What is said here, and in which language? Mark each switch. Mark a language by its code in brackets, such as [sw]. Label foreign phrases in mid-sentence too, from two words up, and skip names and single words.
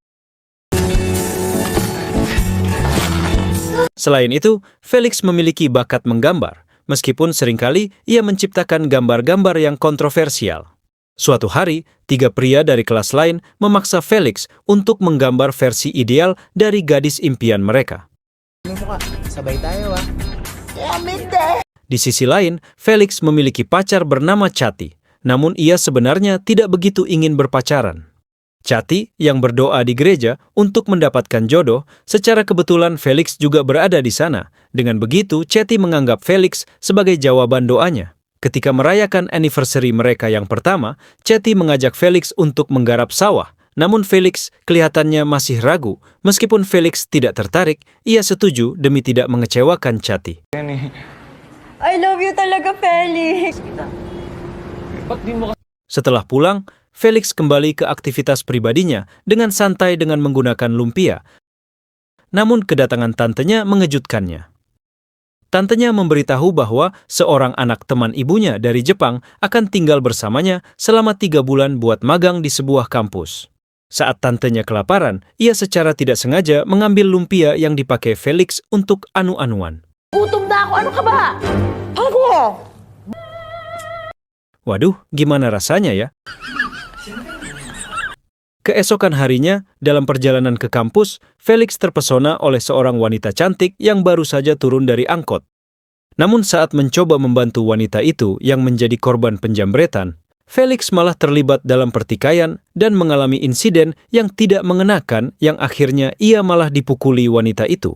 [id] Selain itu, Felix memiliki bakat menggambar, meskipun seringkali ia menciptakan gambar-gambar yang kontroversial. Suatu hari, 3 pria dari kelas lain memaksa Felix untuk menggambar versi ideal dari gadis impian mereka. [tl] Sabay tayo ah. [id] Di sisi lain, Felix memiliki pacar bernama Chati, namun ia sebenarnya tidak begitu ingin berpacaran. Chati yang berdoa di gereja untuk mendapatkan jodoh, secara kebetulan Felix juga berada di sana. Dengan begitu, Chati menganggap Felix sebagai jawaban doanya. Ketika merayakan anniversary mereka yang pertama, Chati mengajak Felix untuk menggarap sawah. Namun Felix kelihatannya masih ragu. Meskipun Felix tidak tertarik, ia setuju demi tidak mengecewakan Chati. [en] I love you talaga, Felix. [id] Setelah pulang, Felix kembali ke aktivitas pribadinya dengan santai dengan menggunakan lumpia. Namun kedatangan tantenya mengejutkannya. Tantenya memberitahu bahwa seorang anak teman ibunya dari Jepang akan tinggal bersamanya selama 3 bulan buat magang di sebuah kampus. Saat tantenya kelaparan, ia secara tidak sengaja mengambil lumpia yang dipakai Felix untuk anu-anuan. [tl] Gutom na ako. Ano ka ba? Ako! [id] Waduh, gimana rasanya ya? Keesokan harinya, dalam perjalanan ke kampus, Felix terpesona oleh seorang wanita cantik yang baru saja turun dari angkot. Namun saat mencoba membantu wanita itu yang menjadi korban penjambretan, Felix malah terlibat dalam pertikaian dan mengalami insiden yang tidak mengenakan yang akhirnya ia malah dipukuli wanita itu.